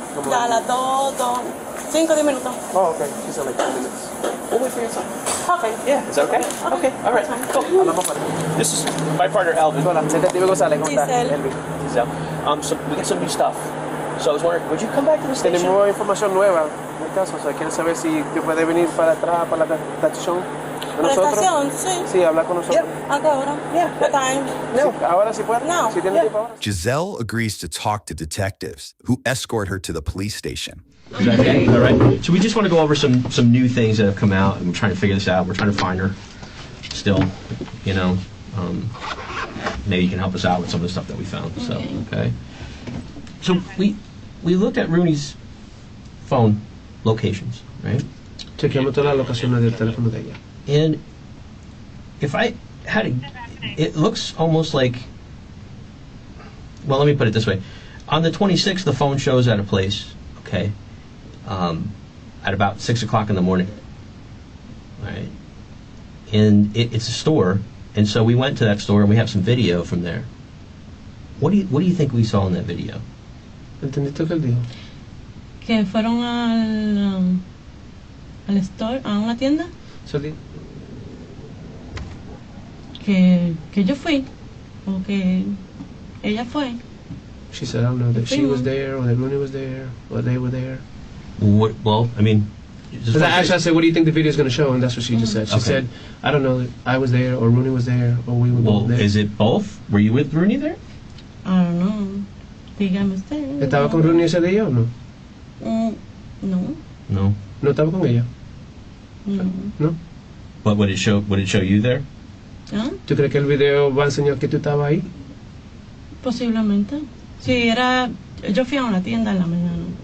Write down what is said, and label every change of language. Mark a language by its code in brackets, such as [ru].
[es] Ya a las 5, 10 minutos. [en] Oh, okay. She's like 10 minutes. We'll wait for your son. Okay. Yeah, is that okay? Okay. All right. Cool. This is my partner, Elvin. Giselle. So we got some new stuff. So I was wondering, would you come back to the station? [es] Tenemos información nueva en el caso, o sea, quieren saber si te puede venir para atrás, para la estación. ¿Para la estación? Sí. Sí, habla con nosotros. ¿A qué hora? [en] Yeah. What time? [es] No. Sí, ahora sí puede. No. Si tiene tiempo ahora. [en] Giselle agrees to talk to detectives, who escort her to the police station. Is that okay? All right. So we just want to go over some new things that have come out, and we're trying to figure this out. We're trying to find her still, you know. Maybe you can help us out with some of the stuff that we found. So, okay. So we looked at Rooney's phone locations, right? Chequeamos todas las locaciones del teléfono de ella. And if I had to, it looks almost like, well, let me put it this way. On the 26th, the phone shows at a place, okay, at about 6 o'clock in the morning, all right? and it's a store, and so we went to that store and we have some video from there. What do you think we saw in that video? [es] ¿Entendiste lo que él dijo? Que fueron al store, a una tienda, [en] So the, [es] que yo fui, o que ella fue. [en] she said, I don't know, that she was there, or that Rooney was there, or they were there. Well, I mean, Because actually I said, what do you think the video is going to show? And that's what she just said. She Okay. said, I don't know, I was there, or Rooney was there, or we were well, both there. is it both? Were you with Rooney there? I don't know. [es] Dígame usted. ¿Estaba con Rooney ese día o no? No, No. ¿No estaba con ella? no. ¿No? [en] But would it show you there? [es] ¿Ah? ¿Tú crees que el video va a enseñar que tú estabas ahí? Posiblemente. Sí, yo fui a una tienda en la mañana.